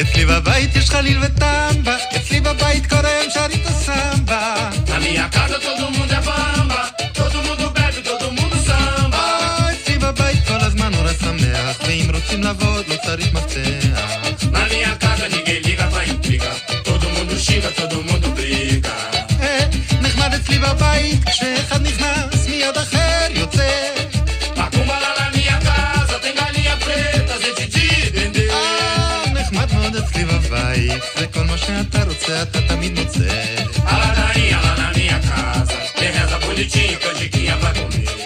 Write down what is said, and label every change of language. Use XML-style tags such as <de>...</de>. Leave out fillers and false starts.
<he>בבית יש חליל וטמבה, אצלי בבית כל היום שרים את הסמבה.</he> <pt>Na minha casa todo mundo é bamba, todo mundo bebe, todo mundo samba.</pt> <he>אצלי בבית כל הזמן נורא שמח, ואם רוצים לעבוד לא צריך מפתח.</he> <pt>Na minha casa ninguém liga pra intriga, todo mundo xinga, todo mundo briga.</pt> <he>נחמד אצלי בבית, כשאחד נכנס מיד אחר יוצא.</he> <pt>Macumba lá na minha casa, tem galinha preta, gente de dendê.</pt> <he>נחמד מאוד אצלי בבית, וכל מה שאתה רוצה אתה תמיד מוצא.</he> <pt>A ladainha lá na minha casa, tem reza bonitinha, canjiquinha pra comer.</pt>